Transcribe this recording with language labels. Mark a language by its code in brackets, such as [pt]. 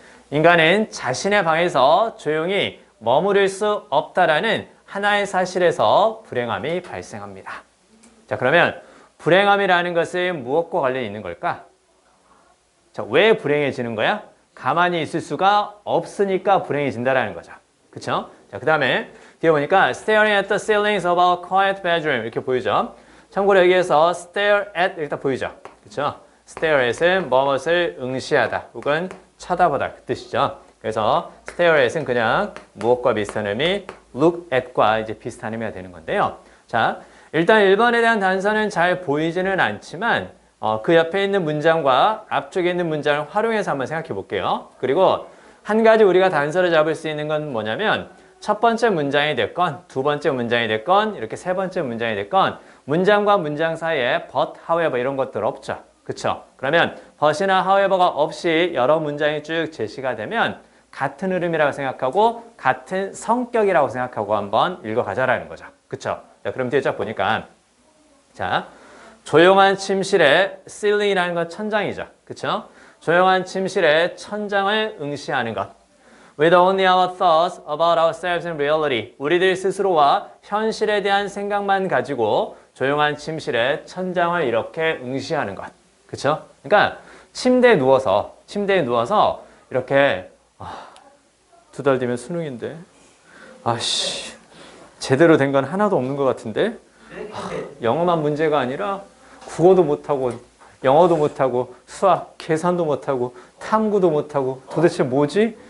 [ko] 인간은 자신의 방에서 조용히 머무를 수 없다라는 하나의 사실에서 불행함이 발생합니다. 자, 그러면 불행함이라는 것은 무엇과 관련이 있는 걸까? 자, 왜 불행해지는 거야? 가만히 있을 수가 없으니까 불행해진다라는 거죠. 그쵸? 자, 그 다음에 뒤에 보니까 [en] staring at the ceilings of a quiet bedroom [ko] 이렇게 보이죠? 참고로 여기에서 stare at 이렇게 딱 보이죠? 그쵸? stare at은 무엇을 응시하다 혹은 쳐다보다 그 뜻이죠. 그래서 stare at은 그냥 무엇과 비슷한 의미, look at과 이제 비슷한 의미가 되는 건데요. 자, 일단 1번에 대한 단서는 잘 보이지는 않지만 그 옆에 있는 문장과 앞쪽에 있는 문장을 활용해서 한번 생각해 볼게요. 그리고 한 가지 우리가 단서를 잡을 수 있는 건 뭐냐면 첫 번째 문장이 됐건 두 번째 문장이 됐건 이렇게 세 번째 문장이 됐건 문장과 문장 사이에 but, however 이런 것들 없죠. 그쵸? 그러면 but이나 however가 없이 여러 문장이 쭉 제시가 되면 같은 흐름이라고 생각하고 같은 성격이라고 생각하고 한번 읽어가자라는 거죠. 그쵸? 자, 그럼 뒤에 쫙 보니까 자, 조용한 침실에 ceiling이라는 건 천장이죠. 그쵸? 조용한 침실에 천장을 응시하는 것. [en] With only our thoughts about ourselves and reality. [ko] 우리들 스스로와 현실에 대한 생각만 가지고 조용한 침실에 천장을 이렇게 응시하는 것. 그쵸? 그러니까 침대에 누워서 이렇게 두 달 뒤면 수능인데 아씨 제대로 된 건 하나도 없는 것 같은데 영어만 문제가 아니라 국어도 못하고 영어도 못하고 수학, 계산도 못하고 탐구도 못하고 도대체 뭐지?